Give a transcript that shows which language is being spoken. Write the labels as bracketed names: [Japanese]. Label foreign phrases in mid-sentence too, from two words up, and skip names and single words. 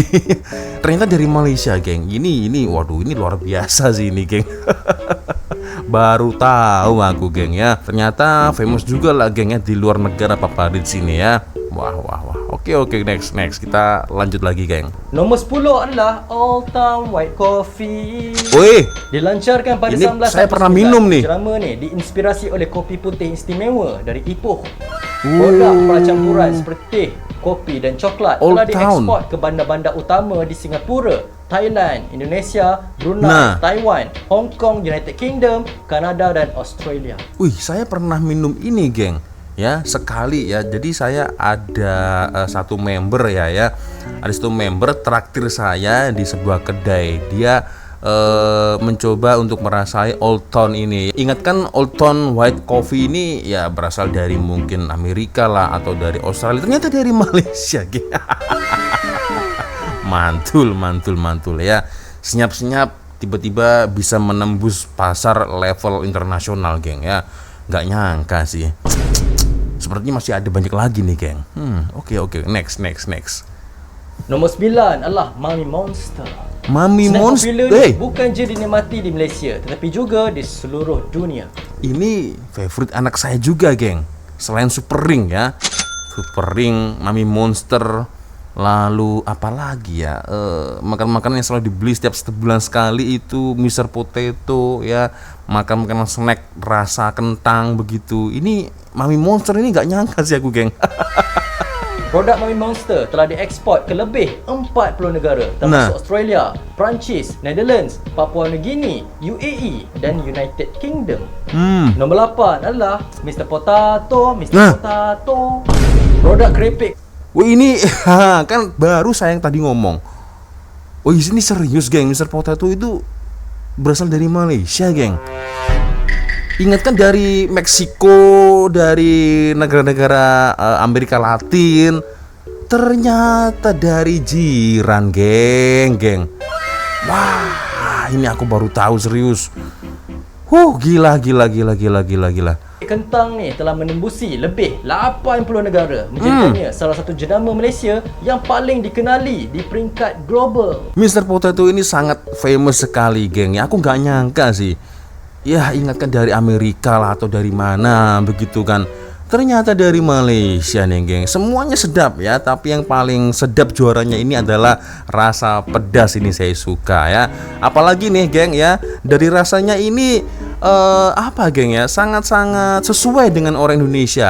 [Indonesian] Ternyata dari Malaysia geng. Ini waduh, ini luar biasa sih ini geng. Baru tahu aku geng ya. Ternyata famous juga lah geng ya di luar negara Papa Rich ini ya. Wah. Oke, next. Kita lanjut lagi, geng. Nomor 10 adalah Old Town White Coffee. Dilancarkan pada 1999. Saya pernah minum nih. [Malay] Jenama ni diinspirasi oleh kopi putih istimewa dari Ipoh. Produk percampuran seperti teh, kopi dan coklat telah diekspor ke bandar-bandar utama di Singapura, Thailand, Indonesia, Brunei, Taiwan, Hong Kong, United Kingdom, Kanada dan Australia. [Indonesian] Saya pernah minum ini, geng. ya sekali ya. Jadi saya ada satu member ya, ada satu member traktir saya di sebuah kedai. Dia mencoba untuk merasai Old Town ini. Ingat kan Old Town White Coffee ini ya berasal dari mungkin Amerika lah atau dari Australia. Ternyata dari Malaysia. mantul ya. Senyap-senyap tiba-tiba bisa menembus pasar level internasional, geng ya. Nggak nyangka sih. Sepertinya masih ada banyak lagi nih, geng. Oke. Next. [Malay] Nombor 9 adalah Mami Monster. Mami Snack Monster. popular ni bukan je dinikmati di Malaysia, tetapi juga di seluruh dunia. [Indonesian] Ini favorite anak saya juga, geng. Selain Super Ring ya, Super Ring, Mami Monster, lalu apa lagi ya? Makan-makanan yang selalu dibeli setiap sebulan sekali itu Mr. Potato ya, makan snack rasa kentang begitu. Ini Mami Monster ini nggak nyangka sih aku, geng. [Malay] Produk Mami Monster telah diekspor ke lebih 40 negara termasuk Australia, Perancis, Netherlands, Papua New Guinea, UAE dan United Kingdom. Nombor 8 adalah Mr. Potato. Potato. Produk keripik. [Indonesian] Wih, ini kan baru saya yang tadi ngomong. Oh, ini serius, geng. Mr. Potato itu berasal dari Malaysia, geng. Ingat kan dari Meksiko, dari negara-negara Amerika Latin. Ternyata dari jiran, geng. Wah, ini aku baru tahu serius. Gila. [Malay] Kentang ni telah menembusi lebih 80 negara, menjadikannya salah satu jenama Malaysia yang paling dikenali di peringkat global. [Indonesian] Mr. Potato ini sangat famous sekali, geng. Ya, aku nggak nyangka sih. Ya, ingatkan dari Amerika lah atau dari mana begitu kan. Ternyata dari Malaysia nih, geng. Semuanya sedap ya, tapi yang paling sedap juaranya ini adalah rasa pedas. Ini saya suka ya. Apalagi nih, geng ya, dari rasanya ini apa, geng ya, sangat-sangat sesuai dengan orang Indonesia.